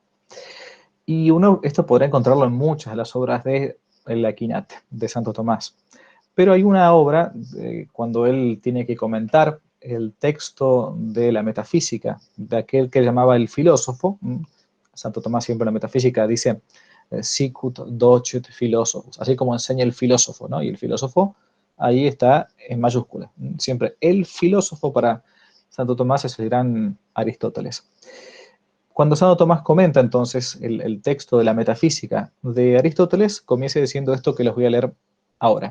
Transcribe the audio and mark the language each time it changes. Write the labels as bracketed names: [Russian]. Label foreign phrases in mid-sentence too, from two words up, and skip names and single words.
[Spanish] Y uno esto podrá encontrarlo en muchas de las obras de el Aquinate, de Santo Tomás. Pero hay una obra, cuando él tiene que comentar el texto de la metafísica, de aquel que llamaba el filósofo. Santo Tomás siempre en la metafísica dice, [Latin] sicut docet philosophus, [Spanish] así como enseña el filósofo, ¿no? Y el filósofo ahí está en mayúscula. Siempre el filósofo para Santo Tomás es el gran Aristóteles. Cuando Santo Tomás comenta entonces el texto de la metafísica de Aristóteles, comienza diciendo esto que los voy a leer ahora.